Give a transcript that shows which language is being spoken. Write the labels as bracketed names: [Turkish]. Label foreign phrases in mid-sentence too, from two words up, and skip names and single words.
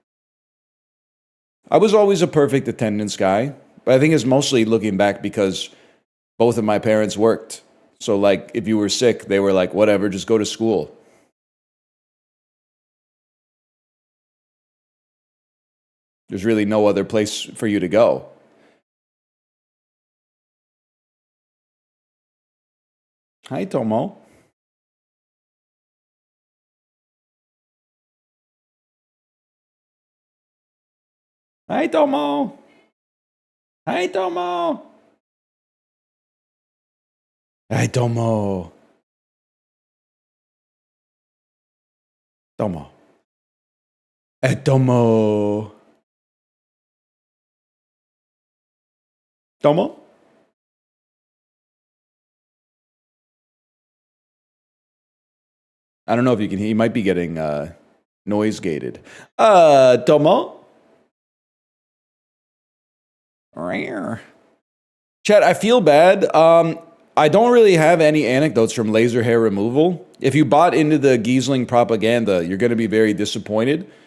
[English] I was always a perfect attendance guy, but I think it's mostly looking back because both of my parents worked. So, like, if you were sick, they were like, whatever, just go to school. There's really no other place for you to go. Hi, Tomo. Hi, Tomo. Hi, Tomo. Hi, Tomo. Tomo. Hey, Tomo. Tomo? I don't know if you can hear. He might be getting noise gated. Tomo? Chat, I feel bad. I don't really have any anecdotes from laser hair removal. If you bought into the Giesling propaganda, you're going to be very disappointed.